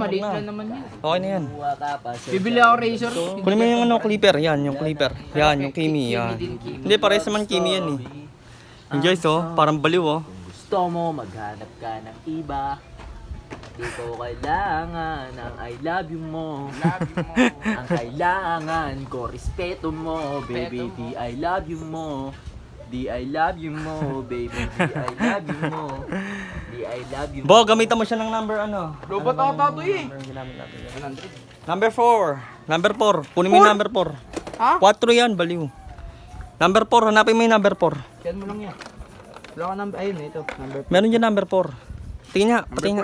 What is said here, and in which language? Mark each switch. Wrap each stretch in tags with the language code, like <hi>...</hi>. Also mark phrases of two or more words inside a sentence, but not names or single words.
<tl>Hindi, maliit lang naman yan. Okay na yan. Bibili ako razor. Kunin mo yung clipper. Yan, yung clipper. Yan, yung Kimi. Yan. Hindi, pares naman Kimi yan eh. Yung guys parang baliw Gusto mo maghanap ka ng iba. Di ko kailangan ng</tl> <en>I love you</en> <tl>mo. Ang kailangan ko respeto mo, baby. Di</tl> <en>I love you</en> <tl>mo. Di</tl> <en>I love you</en> <tl>mo, baby. Di</tl> <en>I love you</en> <tl>mo. Di</tl> <en>I love you</en> <tl>mo. Bo, gamitan mo siya ng number Robot ata to eh. Number 4. Number 4. Kunin mo yung number 4. Ha? 4 yan, baliw. Number 4, hanapin mo yung number 4. Yan mo lang yan. Wala ka number. Ayun, ito. Number 4. Meron dyan number 4. Tingnan niya, patingin.</tl>